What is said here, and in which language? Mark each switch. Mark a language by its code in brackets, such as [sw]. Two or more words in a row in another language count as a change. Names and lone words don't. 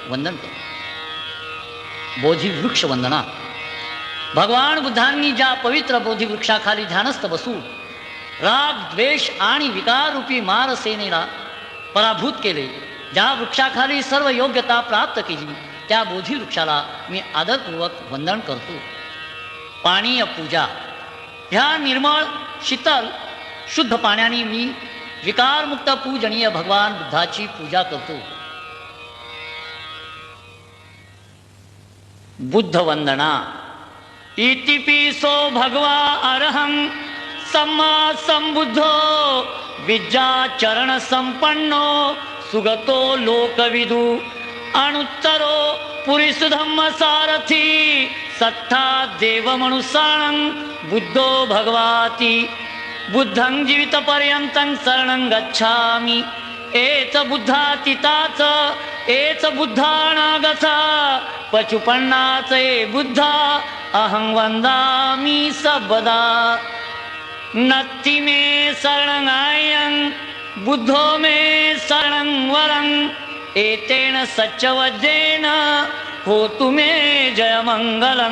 [mr] बोधिवृक्ष वंदना भगवान बुद्धांनी ज्या पवित्र बोधिवृक्षाखाली ध्यानस्थ बसून राग द्वेष आणि विकाररूपी मारसेनेला पराभूत केले, ज्या वृक्षाखाली सर्व योग्यता प्राप्त केली त्या बोधिवृक्षाला मी आदरपूर्वक वंदन करतो. पानीय पूजा ह्या निर्मळ शीतल शुद्ध पाण्याने मी विकारमुक्त पूजनीय भगवान बुद्धाची पूजा करतो. बुद्ध वंदना [pi] इतिपिसो भगवा अरहं सम्मा संबुद्धो विद्याचरण संपन्नो सुगतो लोकविदु अनुत्तरो पुरीसुधम्म सारथी सत्ता देवमनुसानं बुद्धो भगवाति बुद्धं जीवितपर्यन्तं शरणं गच्छामि. एच बुद्धातीताच एच बुद्धानागता पचुपन्नाचे बुद्धा अहं वंदामि सबदा. नत्ति मे शरणं आयं बुद्धो मे शरणं वरं एतेन सच्चवज्रेन होतु मे जयमंगलं.